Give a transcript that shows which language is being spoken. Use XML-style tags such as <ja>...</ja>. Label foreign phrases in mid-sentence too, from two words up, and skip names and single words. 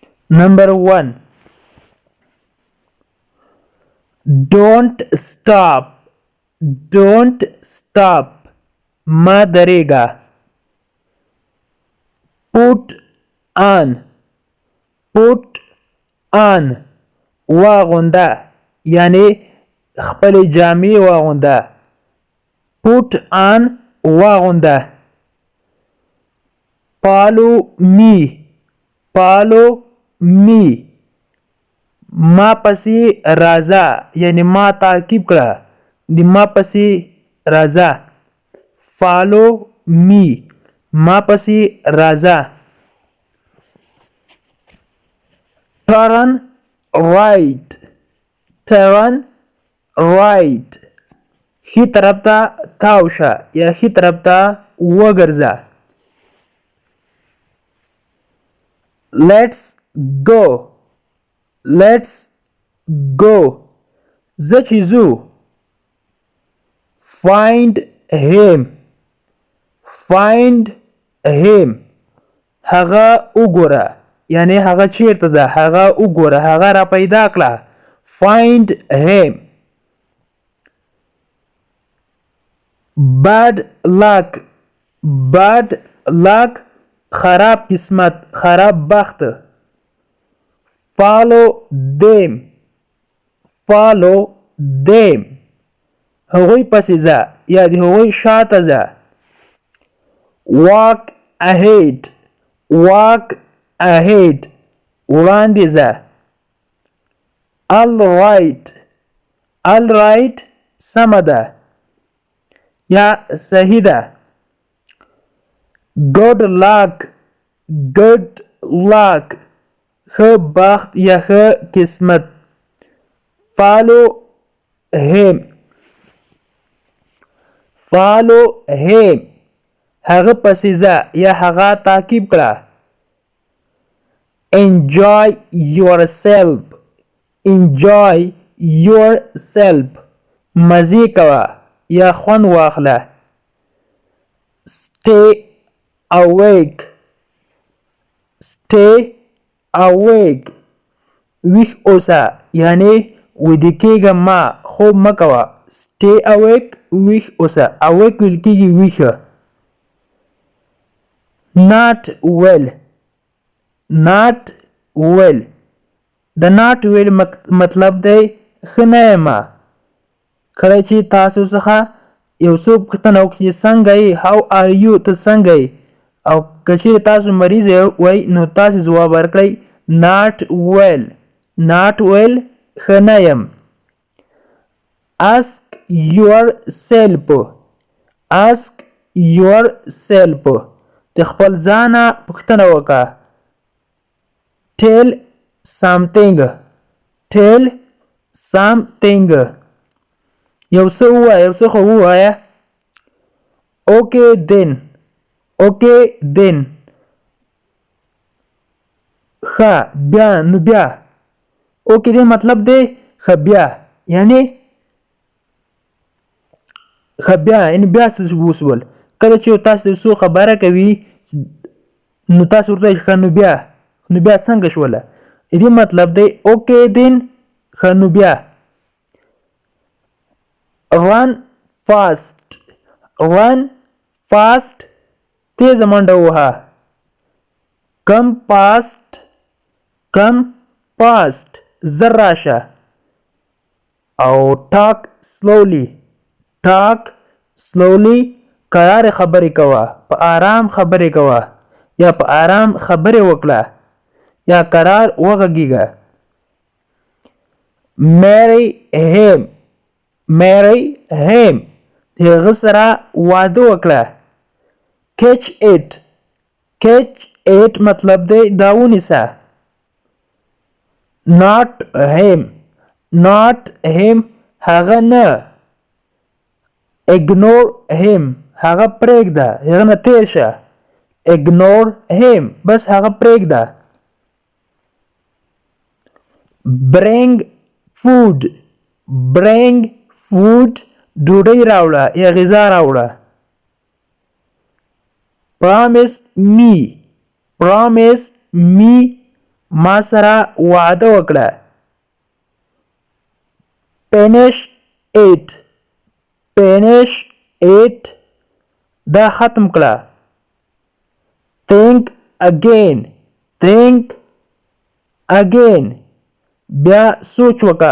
<en>Number 1. Don't stop. Don't stop.</en> <ps>ما درېږه.</ps> <en>Put on. Put on.</en> <ps>واغونده یعنی خپل جامې واغونده.</ps> <en>Put on واغونده. Follow me. Follow me.</en> <ps>ما پسې راځه یعنی ما تعقیب کړه. د ما پسې راځه.</ps> <en>Follow me.</en> <ps>ما پسې راځه.</ps> <en>Turn right. Turn right.</en> <ps>ښي طرف ته تاو شه یا ښي طرف ته وګرځه.</ps> <en>Let's go. Let's go.</en> <ps>زه چې ځو.</ps> <en>Find him. Find him.</en> <ps>هغه وګوره یعنی هغه چیرته ده. هغه وګوره. هغه را پیدا کړه.</ps> <en>Find him. Bad luck. Bad luck.</en> <ps>خراب قسمت. خراب بخت.</ps> <en>Follow them. Follow them.</en> <ps>هغوی پسې ځه یا د هغوی شاته ځه.</ps> <en>Walk ahead. Walk ahead.</en> <ps>وړاندې ځه.</ps> <en>All right. All right.</en> <ps>سمه ده یا صحیح ده.</ps> <en>Good luck. Good luck.</en> <ps>ښه بخت یا ښه قسمت.</ps> <en>Follow him. Follow him.</en> <ps>هغه پسې ځه یا هغه تعقیب کړه.</ps> <en>Enjoy yourself. Enjoy yourself.</en> <ps>مزې کوه یا خوند واخله.</ps> <en>Stay awake. Stay awake.</en> <ps>ویښ اوسه یعنی ویده کېږه مه خوب مه کوه.</ps> <en>Stay awake.</en> <ps>ویښ اوسه. awake ویل کېږي ویښه.</ps> <en>Not well. Not well.</en> <ps>د</ps> <en>not well</en> <ps>مطلب دی ښه نه یمه. کله چې تاسو څخه یو څوک پوښتنه وکړي څنګه یې.</ps> <en>How are you.</en> <ps>ته څنګه یې. او که چیرې تاسو مریض وئ نو تاسې ځواب ورکړئ</ps> <en>not well. Not well.</en> <ps>ښه نه یم.</ps> <en>Ask yourself. Ask yourself.</en> <ps>د خپل ځانه پوښتنه وکړه.</ps> <en>Tell something. Tell something.</en> <ps>یو څه ووایه. یو څه خو ووایه.</ps> <en>Okay then. Okay then.</en> <ps>ښه بیا نو بیا.</ps> <en>Okay then</en> <ps>مطلب دی ښه بیا یعنی ښه بیا یعنی بیا څه وشول. کله چې تاسو د څه خبره کوي نو تاسو ورته ښه نو بیا. نو بیا څنګه شوله. دې مطلب دی</ps> <en>okay then</en> <ps>ښه نو بیا.</ps> <en>Run fast. Run fast.</en> <ps>تیزه منډه ووهه.</ps> <en>Come past. Come past.</en> <ps>زر راشه. او</ps> <en>talk slowly. Talk slowly.</en> <ps>قرار خبرې کوه. په آرام خبرې کوه یا په آرام خبرې وکړه یا قرار وغږیږه.</ps> <en>Marry him. Marry him.</en> <ps>د هغه سره واده وکړه.</ps> <en>Catch it. Catch it</en> <ps>مطلب دی دا ونیسه.</ps> <en>Not him. Not him.</en> <ps>هغه نه.</ps> <en>Ignore him.</en> <ps>هغه پرېږده. هغه نه تېر شه.</ps> <en>Ignore him.</en> <ps>بس هغه پرېږده.</ps> <en>Bring food. Bring food.</en> <ps>ډوډۍ راوړه یا غذا راوړه.</ps> <en>Promise me. Promise me.</en> <ps>ما سره وعده وکړه.</ps> <en>finish it. finish it.</en> <ps>دا ختم کړه.</ps> <en>think again. think again.</en> <ps>بیا سوچ وکړه.</ps>